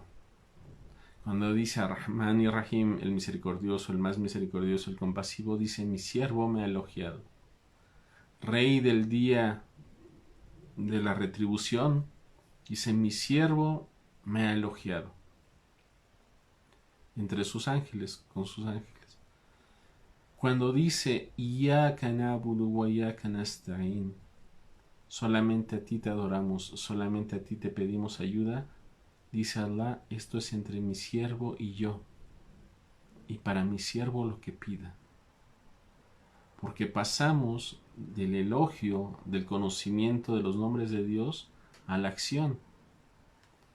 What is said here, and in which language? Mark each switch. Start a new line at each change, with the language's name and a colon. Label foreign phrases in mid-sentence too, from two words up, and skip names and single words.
Spanish: Cuando dice Ar-Rahman y Rahim, el misericordioso, el más misericordioso, el compasivo, dice, mi siervo me ha elogiado. Rey del día de la retribución, dice, mi siervo me ha elogiado. Entre sus ángeles, con sus ángeles. Cuando dice,
Arabic: إياك نعبد وإياك نستعين,
Spanish: solamente a ti te adoramos, solamente a ti te pedimos ayuda, dice Allah, esto es entre mi siervo y yo, y para mi siervo lo que pida. Porque pasamos del elogio, del conocimiento de los nombres de Dios, a la acción.